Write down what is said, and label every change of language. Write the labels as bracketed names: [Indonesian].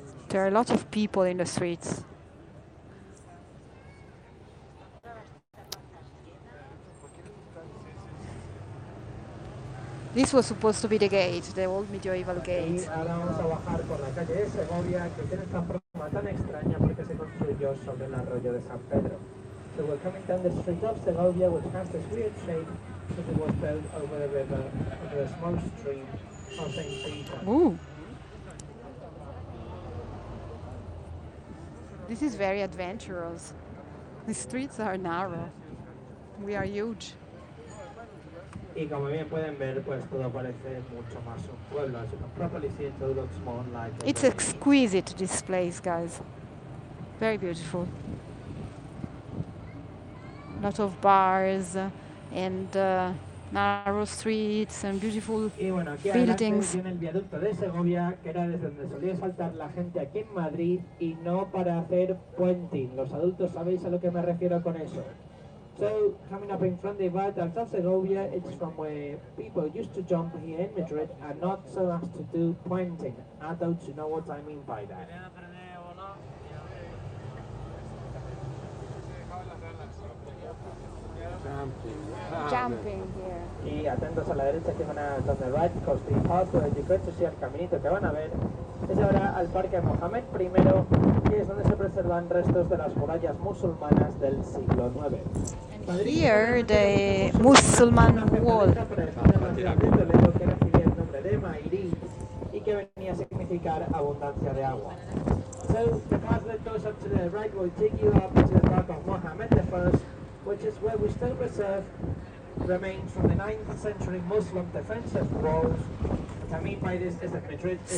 [English] There are a lot of people in the streets. This was supposed to be the gate, the old medieval gate. [Spanish] Ahora vamos a bajar por la calle de Segovia, que tiene esta forma tan extraña porque se construyó sobre el arroyo de San Pedro. [English] So we're coming down the street of Segovia, which has this weird shape because it was built over the river, over a small stream of St. Peter. Ooh. This is very adventurous. The streets are narrow. We are huge. [Spanish] Y como bien pueden ver, pues todo parece mucho más un pueblo. [English] As you can probably see, it all looks more like It's exquisite, this place, guys. Very beautiful. A lot of bars and narrow streets and beautiful [Spanish] y bueno, aquí [English] buildings. [Spanish] Tiene el viaducto de Segovia, que era desde donde solía saltar la gente aquí en Madrid, y no para hacer puenting. Los adultos sabéis a lo que me refiero con eso. [English] So, coming up in front of the viaduct of Segovia, it's from where people used to jump here in Madrid, and not so as to do pointing. Adults, you know what I mean by that. Jumping here. [Spanish] Y atentos a la derecha, que van a [English] turn the right, because the path where you're going to see [Spanish] el caminito que van a ver es ahora al Parque Mohamed I, que es donde se preservan restos de las murallas musulmanas del siglo IX. [English] Here, the Muslim wall. [Spanish] De Toledo, que recibía el nombre de Mairí y que venía a significar abundancia de agua. So, [English] So the path that goes up to the right will take you up to the Park of Mohammed I, which is where we still reserve remains from the 9th century Muslim defensive walls. What I mean by this is that Madrid is